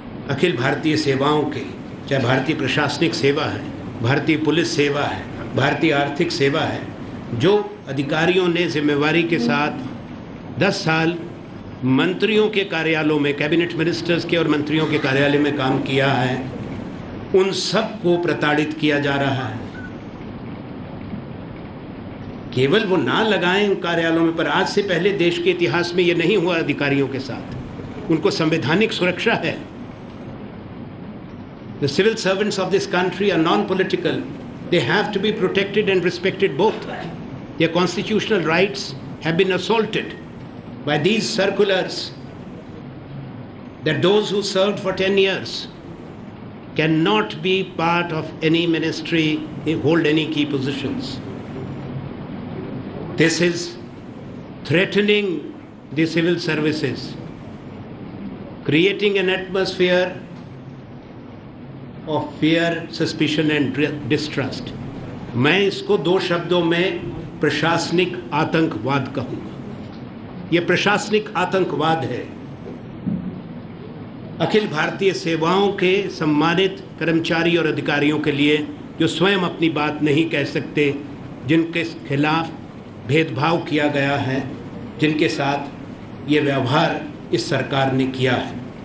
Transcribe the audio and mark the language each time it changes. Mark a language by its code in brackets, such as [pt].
[hi] अखिल भारतीय सेवाओं के, चाहे भारतीय प्रशासनिक सेवा है, भारतीय पुलिस सेवा है, भारतीय आर्थिक सेवा है, जो अधिकारियों ने जिम्मेवारी के साथ 10 साल मंत्रियों के कार्यालयों में, कैबिनेट मिनिस्टर्स के और मंत्रियों के कार्यालय में काम किया है, उन सब को प्रताड़ित किया जा रहा है। केवल वो ना लगाएं उन कार्यालयों में, पर आज से पहले देश के इतिहास में ये नहीं हुआ अधिकारियों के साथ। उनको संवैधानिक सुरक्षा है। [en] The civil servants of this country are non-political. They have to be protected and respected both. Their constitutional rights have been assaulted by these circulars that those who served for 10 years cannot be part of any ministry, hold any key positions. This is threatening the civil services, creating an atmosphere of fear, suspicion and distrust. [hi] मैं इसको 2 शब्दों में प्रशासनिक आतंकवाद कहूँगा। ये प्रशासनिक आतंकवाद है। अखिल भारतीय सेवाओं के सम्मानित कर्मचारी और अधिकारियों के लिए, जो स्वयं अपनी बात नहीं कह सकते, जिनके खिलाफ भेदभाव किया गया है, जिनके साथ ये व्यवहार इस सरकार ने किया है।